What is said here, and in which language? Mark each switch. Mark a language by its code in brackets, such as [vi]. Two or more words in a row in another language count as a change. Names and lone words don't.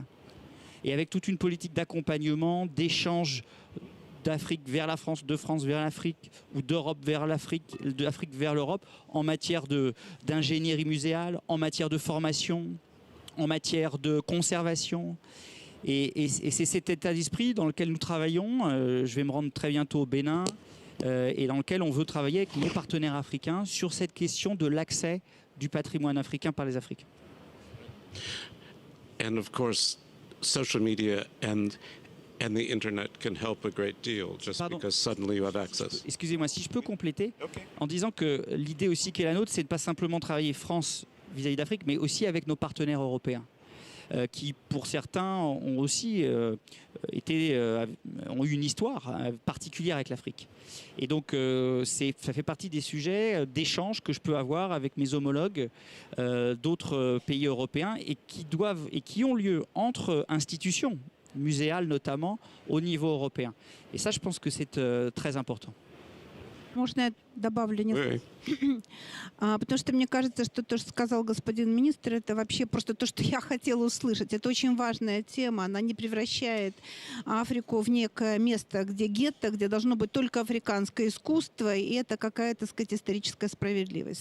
[fr] Et avec toute une politique d'accompagnement, d'échange d'Afrique vers la France, de France vers l'Afrique, ou d'Europe vers l'Afrique, d'Afrique vers l'Europe, en matière d'ingénierie muséale, en matière de formation, en matière de conservation. Et c'est cet état d'esprit dans lequel nous travaillons. Je vais me rendre très bientôt au Bénin, et dans lequel on veut travailler avec nos partenaires africains sur cette question de l'accès du patrimoine africain par les Africains. [en] And of course, social media and the internet can help a great deal just because suddenly you have access. [fr] Excusez-moi, si je peux compléter en disant que l'idée aussi qui est la nôtre, c'est de pas simplement travailler France vis-à-vis d'Afrique, mais aussi avec nos partenaires européens, qui pour certains ont aussi ont eu une histoire particulière avec l'Afrique. Et donc ça fait partie des sujets d'échange que je peux avoir avec mes homologues d'autres pays européens et qui ont lieu entre institutions muséales notamment au niveau européen. Et ça, je pense que c'est très important. [ru] Можно я добавлю несколько? Потому что мне кажется, что то, что сказал господин министр, это вообще просто то, что я хотела услышать. Это очень важная тема. Она не превращает Африку в некое место, где гетто, где должно быть только африканское искусство, и это какая-то, так сказать, историческая справедливость.